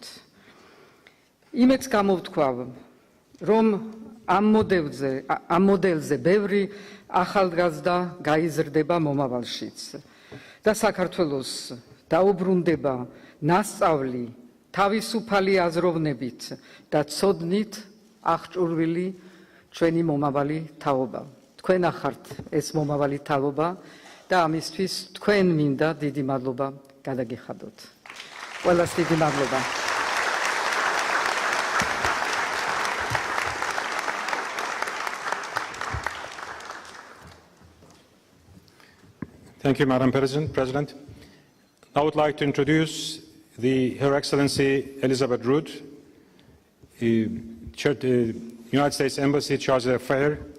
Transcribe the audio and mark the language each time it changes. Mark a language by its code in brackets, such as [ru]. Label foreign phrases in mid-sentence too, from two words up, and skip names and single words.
[ka] იმედს გამოვთქვამ, რომ ამ მოდელზე ბევრი ახალგაზრდა გაიზრდება მომავალშიც და საქართველოს დაუბრუნდება ნასწავლი, თავისუფალი აზროვნებით და ცოდნით აღჭურვილი ჩვენი მომავალი თაობა. თქვენ ახართ ეს მომავალი თაობა და ამისთვის თქვენ მინდა დიდი მადლობა გადაგიხადოთ. ყველას დიდი მადლობა. [en] Thank you, Madam President. I would like to introduce Her Excellency Elizabeth Root, United States Embassy, Charge d'Affaires.